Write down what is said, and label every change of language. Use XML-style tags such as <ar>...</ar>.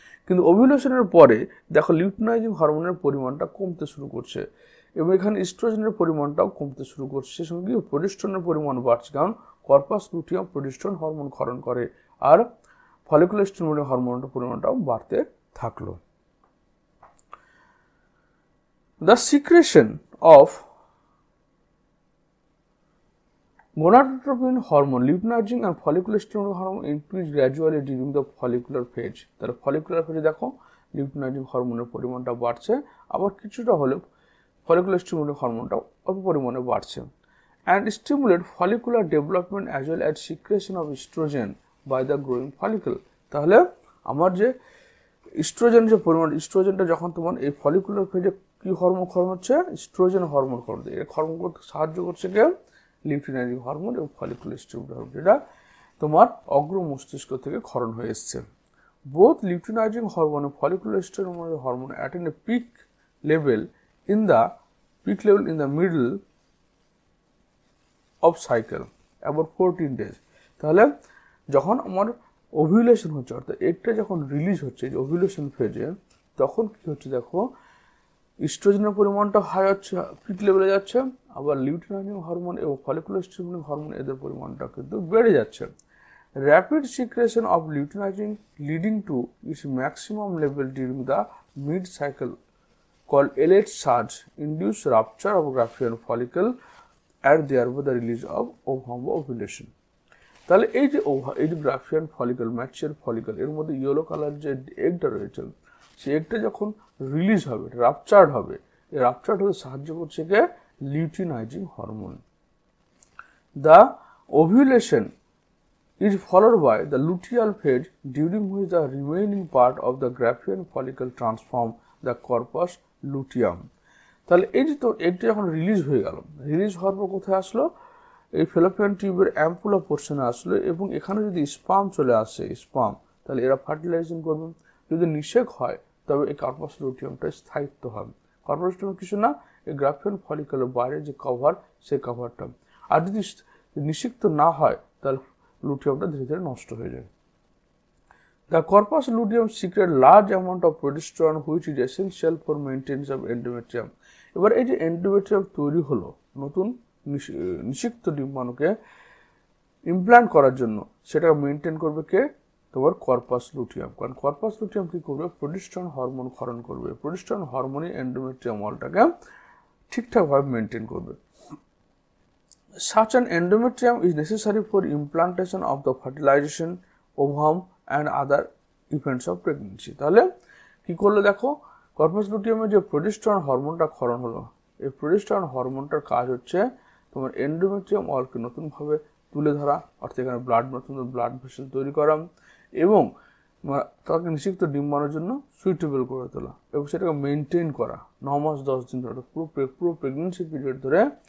<bn>কিন্তু ওভিউলেশনের পরে দেখো লিউটিনাইজিং হরমোনের পরিমাণটা কমতে শুরু করছে এবং এখানে ইস্ট্রোজেনের পরিমাণটাও কমতে শুরু করছে, সে সঙ্গে প্রোজেস্টেরনের পরিমাণ বাড়ছে, কারণ কর্পাস লুটিয়াম প্রোজেস্টেরন হরমোন ক্ষরণ করে আর ফলিকুলার স্টিমুলেটিং হরমোনের পরিমাণটাও বাড়তে থাকলো।</bn> <en>The secretion of gonadotropin hormone, luteinizing and follicular stimulating hormone increase gradually during the follicular phase.</en> <bn>তাহলে ফলিকুলার ফেজে দেখো লিউটিনাইজিং হরমোনের পরিমাণটা বাড়ছে, আবার কিছুটা হলেও ফলিকুলার স্টিমুলেটিং হরমোনটা অল্প পরিমাণে বাড়ছে।</bn> <en>And stimulate follicular development as well as secretion of estrogen by the growing follicle.</en> <bn>তাহলে আমার যে ইস্ট্রোজেন যে পরিমাণ, ইস্ট্রোজেনটা যখন তোমার এই ফলিকুলার ফেজে কি হরমোন ক্ষরণ হচ্ছে? ইস্ট্রোজেন হরমোন ক্ষরণ। এই হরমোন করতে সাহায্য করছে কে? লিউটিনাইজিং হরমোন এবং ফলিকুলার স্টিমুলেটিং হরমোন, যেটা তোমার অগ্র মস্তিষ্ক থেকে ক্ষরণ হয়ে এসছে।</bn> <en>Both luteinizing hormone এবং follicular stimulating hormone attain a peak level in the middle of cycle about 14 days।</en> <bn>তাহলে যখন আমার ওভিউলেশন হচ্ছে, অর্থাৎ এগটা যখন রিলিজ হচ্ছে ওভিউলেশন ফেজে, তখন কি হচ্ছে দেখো ইস্ট্রোজেনের পরিমাণটা হাই হচ্ছে, পিক লেভেলে যাচ্ছে, আবার লিউটিনাইজিং হরমোন এবং ফলিকুলার স্টিমুলেটিং হরমোন এদের পরিমাণটা কিন্তু বেড়ে যাচ্ছে।</bn> <en>Rapid secretion of luteinizing leading to its maximum level during the mid cycle called LH surge induce rupture of Graafian follicle and thereby the release of ovum ovulation.</en> <bn>তাহলে এই যে Graafian follicle, mature follicle, এর মধ্যে yellow colour যে এগটা রয়েছে, সেই এগটা যখন release হবে, রাপচার্ড হবে, এই রাপচার্ড হতে সাহায্য করছে কে? Luteinising hormone.</bn> <en>The ovulation is followed by the luteal phase during which the remaining part of the Graafian follicle transform the corpus luteum.</en> <bn>তাহলে এই যে তোর এগটা যখন রিলিজ হয়ে গেল, রিলিজ হওয়ার পর কোথায় আসলো? এই ফেলোপিয়ান টিউবের অ্যাম্পুলা পোর্শনে আসলো এবং এখানে যদি স্পার্ম চলে আসে, স্পার্ম, তাহলে এরা ফার্টিলাইজেশন করবে। যদি নিষেক হয় তবে এই কর্পাস লুটিয়ামটা স্থায়িত্ব হবে। কর্পাস লুটিয়াম কিছু না, এই গ্রাফিয়ান ফলিকলের বাইরে যে কভার, সেই কভারটা। আর যদি নিষিক্ত না হয় তাহলে লুটিয়ামটা ধীরে ধীরে নষ্ট হয়ে যায়।</bn> <en>The corpus luteum secretes large amount of progesterone which is essential for maintenance of endometrium.</en> <bn>এবার এই যে এন্ডোমেট্রিয়াম তৈরি হলো, নতুন নিষিক্ত ডিম্বাণুকে ইমপ্ল্যান্ট করার জন্য, সেটা মেনটেন করবে কে? তোমার কর্পাস লুটিয়াম। কারণ কর্পাস লুটিয়াম কি করবে? প্রোজেস্টেরন হরমোন ক্ষরণ করবে। প্রোজেস্টেরন হরমোনই এন্ডোমেট্রিয়াম ওয়ালটাকে ঠিকঠাকভাবে মেনটেন করবে।</bn> <en>Such an endometrium is necessary for implantation of the fertilization, ovum and other events of pregnancy.</en> <bn>তাহলে কি করলে দেখো, কর্পাস লুটিয়ামে যে প্রোজেস্টেরন হরমোনটা ক্ষরণ হলো, এই প্রোজেস্টেরন হরমোনটার কাজ হচ্ছে তোমার এন্ডোমেট্রিয়াম ওয়ালকে নতুনভাবে তুলে ধরা, অর্থাৎ এখানে নতুন ব্লাড ভেসেল তৈরি করা এবং তাকে নিষিক্ত ডিম্বাণুর জন্য সুইটেবল করে তোলা এবং সেটাকে মেনটেন করা 9 মাস 10 দিন ধরে, পুরো প্রেগনেন্সি পিরিয়ড ধরে</bn>